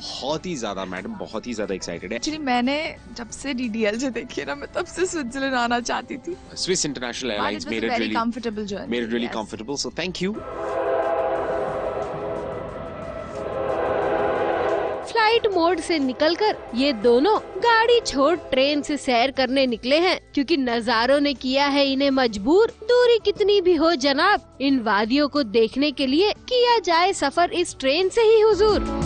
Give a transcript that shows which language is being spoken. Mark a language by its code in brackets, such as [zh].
[hi] बहुत ही ज्यादा मैडम, बहुत ही ज्यादा एक्साइटेड है। एक्चुअली मैंने जब से DDL से देखी है ना, मैं तब से स्विट्जरलैंड आना चाहती थी। [en] Swiss International Airlines made it really comfortable journey. Made it really Yes. comfortable, so thank you. [hi] Flight mode से निकलकर ये दोनों गाड़ी छोड़ ट्रेन से सैर करने निकले हैं, क्योंकि नज़ारों ने किया है इन्हें मजबूर। दूरी कितनी भी हो जनाब, इन वादियों को देखने के लिए किया जाए सफर इस ट्रेन से ही हुजूर।